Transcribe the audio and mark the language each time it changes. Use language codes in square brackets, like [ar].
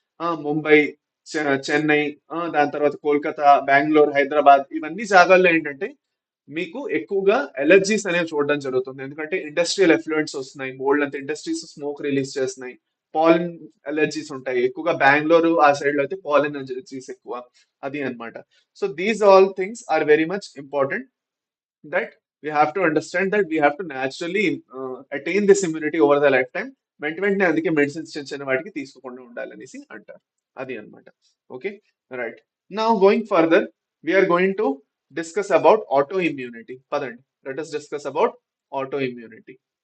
[te] ముంబై, చెన్నై, దాని తర్వాత కోల్కతా, బెంగళూరు, హైదరాబాద్, ఇవన్నీ జాగాల్లో ఏంటంటే మీకు ఎక్కువగా ఎలర్జీస్ అనేవి చూడడం జరుగుతుంది. ఎందుకంటే ఇండస్ట్రియల్ ఎఫ్లూయెంట్స్ వస్తున్నాయి, బోల్డ్ అంత ఇండస్ట్రీస్ స్మోక్ రిలీజ్ చేస్తున్నాయి. పాలన్ ఎలర్జీస్ ఉంటాయి ఎక్కువగా. బెంగళూరు ఆ సైడ్ లో అయితే పాలన్ ఎలర్జీస్ ఎక్కువ. అది అన్నమాట. [en] So these all things are very much important, that we have to understand that we have to naturally attain this immunity over the lifetime. [te] వెంటనే అందుకే మెడిసిన్స్ చిన్న చిన్న వాటికి తీసుకోకుండా ఉండాలనేసి అంటారు. అది అన్నమాట. Okay, right. [en] Now going further, we are going to discuss about auto immunity. పదండి, let us discuss about auto immunity.